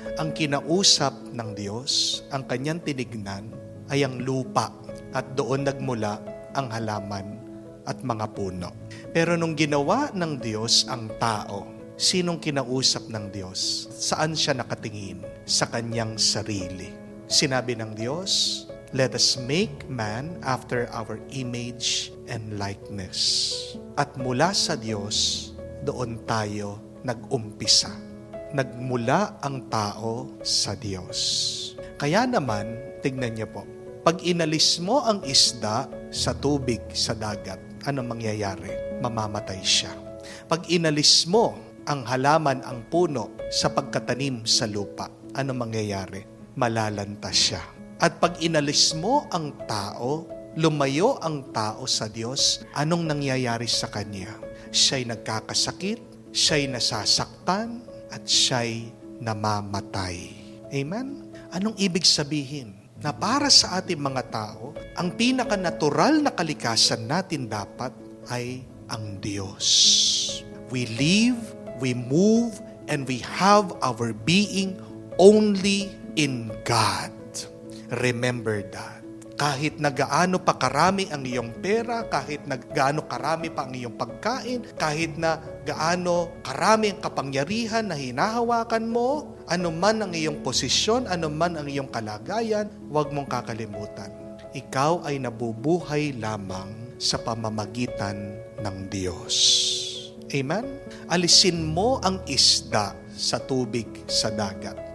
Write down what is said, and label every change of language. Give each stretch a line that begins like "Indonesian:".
Filipino: ang kinausap ng Diyos, ang kanyang tinignan ay ang lupa at doon nagmula ang halaman at mga puno. Pero nung ginawa ng Diyos ang tao, sinong kinausap ng Diyos? Saan siya nakatingin? Sa kanyang sarili. Sinabi ng Diyos,
English: "Let us make man after our image and likeness."
Filipino: At mula sa Diyos, doon tayo nag-umpisa. Nagmula ang tao sa Diyos. Kaya naman, tignan niyo po, pag inalis mo ang isda sa tubig, sa dagat, ano mangyayari? Mamamatay siya. Pag inalis mo ang halaman, ang puno, sa pagkatanim sa lupa, ano mangyayari? Malalanta siya. At pag inalis mo ang tao, lumayo ang tao sa Diyos, anong nangyayari sa kanya? Siya'y nagkakasakit, siya'y nasasaktan, at siya'y namamatay. Amen? Anong ibig sabihin? Na para sa ating mga tao, ang pinaka-natural na kalikasan natin dapat ay ang Diyos.
English: We live, we move, and we have our being only in God. Remember that.
Filipino: Kahit na gaano pa karami ang iyong pera, kahit na gaano karami pa ang iyong pagkain, kahit na gaano karami ang kapangyarihan na hinahawakan mo, anuman ang iyong posisyon, anuman ang iyong kalagayan, huwag mong kakalimutan. Ikaw ay nabubuhay lamang sa pamamagitan ng Diyos. Amen? Alisin mo ang isda sa tubig, sa dagat.